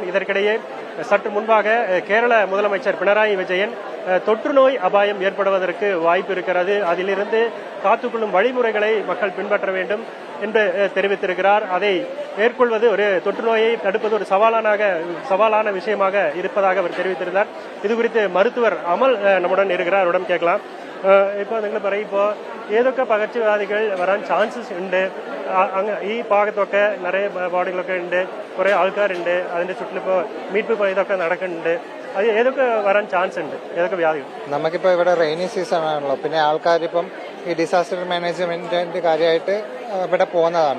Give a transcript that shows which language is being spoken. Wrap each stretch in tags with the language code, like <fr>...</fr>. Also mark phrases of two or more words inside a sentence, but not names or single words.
<ta>இதற்கிடையே சற்று முன்பாக கேரள முதலமைச்சர் பினராயி விஜயன் தொற்று நோய் அபாயம் ஏற்படுவதற்கு வாய்ப்பு இருக்கிறது, அதிலிருந்து காத்துக்கொள்ளும் வழிமுறைகளை மக்கள் பின்பற்ற வேண்டும் என்று தெரிவித்திருக்கிறார். அதை மேற்கொள்வது ஒரு தொற்று நோயை தடுப்பது ஒரு சவாலான விஷயமாக இருப்பதாக அவர் தெரிவித்திருந்தார். இது குறித்து மருத்துவர் அமல் நம்முடன் இருக்கிறார், அவரிடம் கேட்கலாம்.</ta> <ml>ഇപ്പോൾ നിങ്ങൾ പറയും, ഇപ്പോൾ ഏതൊക്കെ പകർച്ചവ്യാധികൾ വരാൻ ചാൻസസ് ഉണ്ട്? ഈ ഭാഗത്തൊക്കെ നിറയെ ബോഡികളൊക്കെ ഉണ്ട്, കുറെ ആൾക്കാരുണ്ട്, അതിന്റെ ചുറ്റിലിപ്പോൾ മീറ്റ് ഇതൊക്കെ നടക്കുന്നുണ്ട്. അത് ഏതൊക്കെ വരാൻ ചാൻസ് ഉണ്ട്? ഏതൊക്കെ വ്യാധികൾ? നമുക്കിപ്പോൾ ഇവിടെ</ml> <en>rainy season</en> <ml>ആണല്ലോ, പിന്നെ ആൾക്കാരിപ്പം ഈ</ml> <en>disaster management-ന്റെ</en> <ml>കാര്യമായിട്ട് ഇവിടെ പോകുന്നതാണ്.</ml>